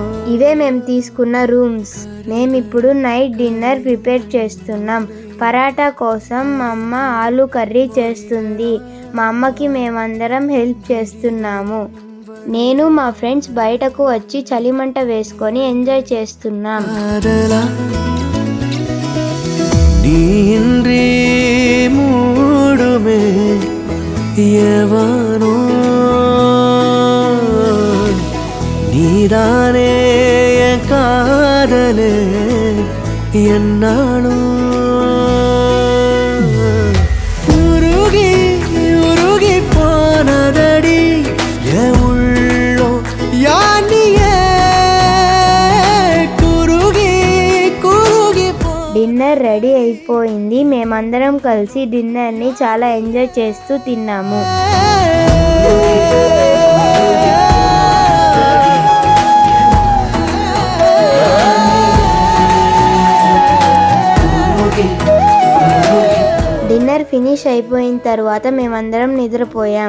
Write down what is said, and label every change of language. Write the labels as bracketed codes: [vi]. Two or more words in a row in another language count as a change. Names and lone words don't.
[te] ఇవే మేము తీసుకున్న రూమ్స్. మేమిప్పుడు [en] night dinner prepare [te] చేస్తున్నాం. పరాటా కోసం మా అమ్మ ఆలు కర్రీ చేస్తుంది. మా అమ్మకి మేమందరం హెల్ప్ చేస్తున్నాము. నేను మా ఫ్రెండ్స్ బయటకు వచ్చి చలిమంట వేసుకొని ఎంజాయ్ చేస్తున్నాం. [ta] காதலா நீ இன்றி மூடுமே எவனோ நீதானே என் காதலே என்னாலும் உருகி உருகி போனதடி என் உள்ளோ யானியே குருகி குருகி போ [en] dinner ready [te] అయిపోయింది. మేమందరం కలిసి డిన్నర్ని చాలా ఎంజాయ్ చేస్తూ తిన్నాము. [en] dinner finish [te] అయిపోయిన తర్వాత మేమందరం నిద్రపోయాం.